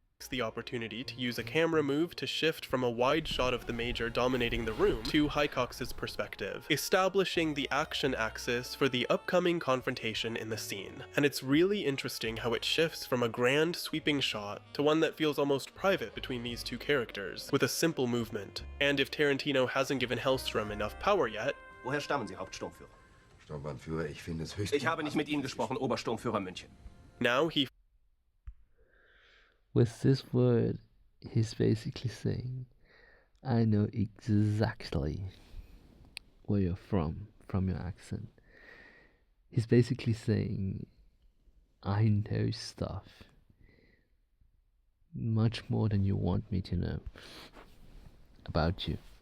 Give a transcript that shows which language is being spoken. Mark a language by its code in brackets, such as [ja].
[en] The opportunity to use a camera move to shift from a wide shot of the Major dominating the room to Hicox's perspective, establishing the action axis for the upcoming confrontation in the scene. And it's really interesting how it shifts from a grand sweeping shot to one that feels almost private between these two characters, with a simple movement. And if Tarantino hasn't given Hellstrom enough power yet... [de] Woher stammen Sie, Hauptsturmführer? Sturmbannführer, ich finde es höchst... Ich habe nicht mit Ihnen gesprochen, Obersturmführer München. [en] Now he... With this word, he's basically saying, I know exactly where you're from your accent. He's basically saying, I know stuff much more than you want me to know about you.